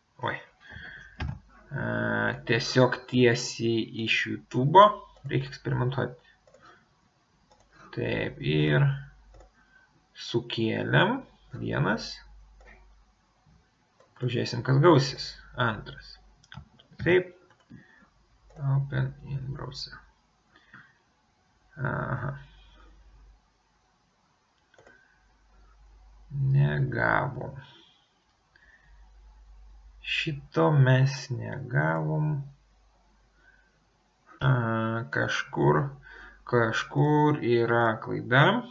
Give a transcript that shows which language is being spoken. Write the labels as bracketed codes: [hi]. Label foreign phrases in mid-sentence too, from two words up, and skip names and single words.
[lt] Tiesiog tiesiai iš YouTube. Reikia eksperimentuoti. Taip, ir sukėliam vienas. Pažiūrėsim, kas gausis. Antras. Taip. [en] Open in browser. [lt] Aha. Negavom. Šito mes negavom. Kažkur yra klaida.